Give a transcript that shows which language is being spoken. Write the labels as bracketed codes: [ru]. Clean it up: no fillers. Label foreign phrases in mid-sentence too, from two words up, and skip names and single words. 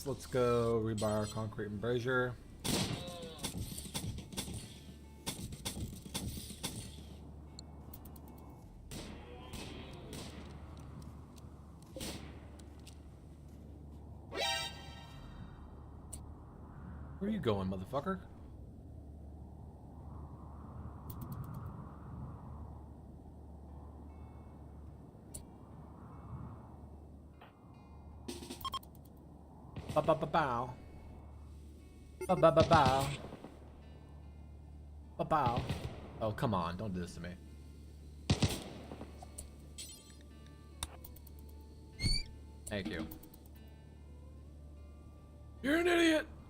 [en] Let's go rebar, concrete, and brazier. Where are you going, motherfucker? Ba-ba-ba-bow. Ba-ba-ba-bow. Ba-bow. Oh, come on. Don't do this to me. Thank you. You're an idiot!